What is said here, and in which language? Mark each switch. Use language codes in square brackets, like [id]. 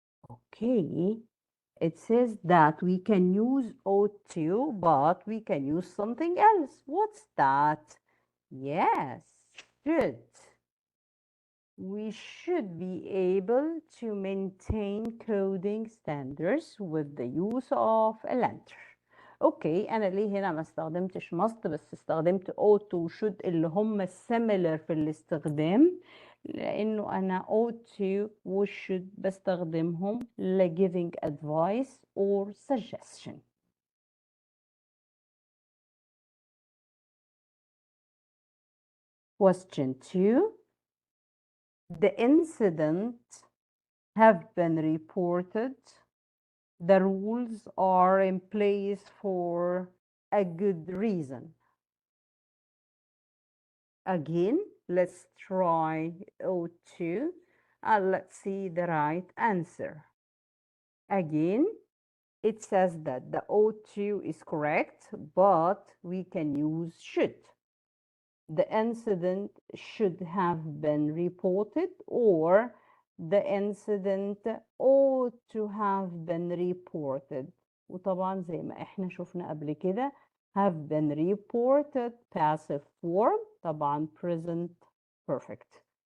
[en] Okay, it says that we can use ought to, but we can use something else. What's that? Yes, should. We should be able to maintain coding standards with the use of a letter. [ar] اوكي انا ليه هنا ما استخدمتش must بس استخدمت ought و should اللي هم similar في الاستخدام، لانه انا ought to و should بستخدمهم ل [en] giving advice or suggestion. Question 2. The incident have been reported. The rules are in place for a good reason. Again, let's try O2 and let's see the right answer. Again, it says that the O2 is correct, but we can use should. The incident should have been reported, or the incident ought to have been reported. [ar] وطبعا زي ما احنا شفنا قبل كده [en] have been reported passive form، [ar] طبعا [en] present perfect.